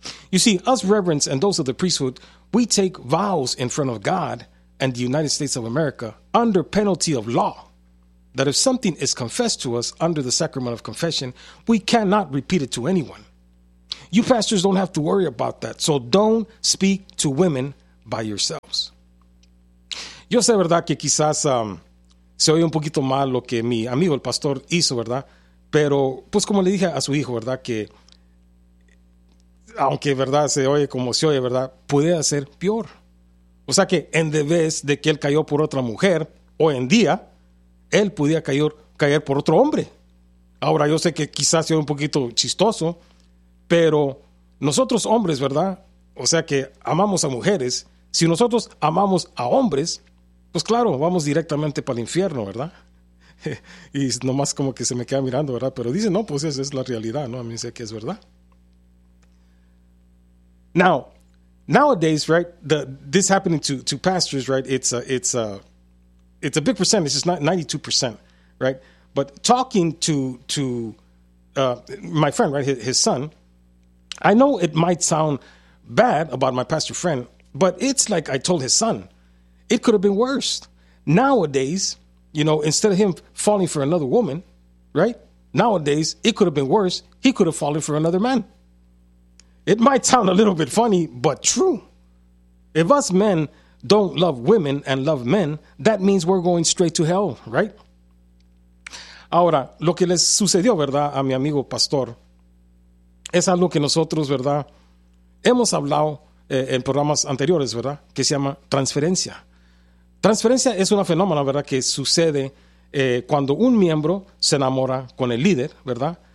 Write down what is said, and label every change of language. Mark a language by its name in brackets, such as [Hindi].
[English] You see, us reverends and those of the priesthood, we take vows in front of God and the United States of America under penalty of law that if something is confessed to us under the sacrament of confession, we cannot repeat it to anyone. You pastors don't have to worry about that, so don't speak to women by yourselves. [Spanish] Yo sé, verdad, que quizás se oye un poquito mal lo que mi amigo el pastor hizo, ¿verdad? Pero, pues como le dije a su hijo, ¿verdad? Que, aunque, ¿verdad? Se oye como se oye, ¿verdad? Puede ser peor. O sea que en vez de que él cayó por otra mujer, hoy en día, él podía caer por otro hombre. Ahora, yo sé que quizás se oye un poquito chistoso, pero nosotros hombres, ¿verdad? O sea que amamos a mujeres. Si nosotros amamos a hombres, pues claro, vamos directamente para el infierno, ¿verdad? Y nomás como que se me queda mirando, ¿verdad? Pero dice, no, pues esa es la realidad, ¿no? A mí sé que es verdad. [English] Now, nowadays, right, this happening to pastors, right, it's a big percentage. It's not 92%, right? But talking to my friend, right, his son, I know it might sound bad about my pastor friend, but it's like I told his son. It could have been worse. Nowadays, you know, instead of him falling for another woman, right? Nowadays, it could have been worse. He could have fallen for another man. It might sound a little bit funny, but true. If us men don't love women and love men, that means we're going straight to hell, right? [Spanish] Ahora, lo que les sucedió, ¿verdad?, a mi amigo pastor, es algo que nosotros, ¿verdad?, hemos hablado en programas anteriores, ¿verdad?, que se llama transferencia. Transferencia es un fenómeno, ¿verdad?, que sucede cuando un miembro se enamora con el líder, ¿verdad?